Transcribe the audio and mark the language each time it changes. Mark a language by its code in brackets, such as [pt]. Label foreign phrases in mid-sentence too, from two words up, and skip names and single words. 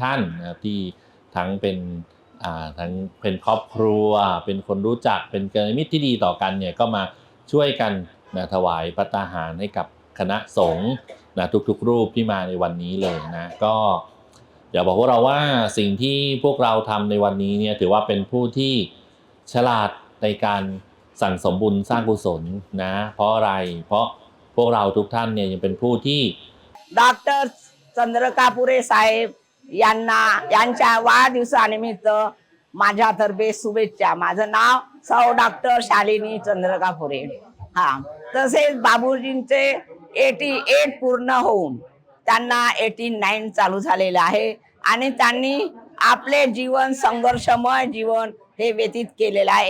[th] ท่านนะที่ทั้งเป็นครอบครัวเป็นคนรู้จักเป็นกัลยาณมิตรที่ดีต่อกันเนี่ยก็มาช่วยกันนะถวายภัตตาหารให้กับคณะสงฆ์นะทุกๆรูปที่มาในวันนี้เลยนะก็อยากบอกพวกเราว่าสิ่งที่พวกเราทำในวันนี้เนี่ยถือว่าเป็นผู้ที่ฉลาดในการสั่งสมบุญสร้างกุศลนะเพราะอะไรเพราะพวกเราทุกท่านเนี่ยยังเป็นผู้ที่ [mr] डॉक्टर चंद्रकापुरे साहेब यांच्या वाढदिवसानिमित्त माझ्यातर्फे शुभेच्छा. माझं नाव सौ डॉक्टर शालिनी चंद्रकापुरे. हा तसेच बाबूजींचे 88 पूर्ण होऊन त्यांना 89 चालू झालेलं आहे आणि त्यांनी आपले जीवन संघर्षमय जीवन हे व्यतीत केलेलं आहे.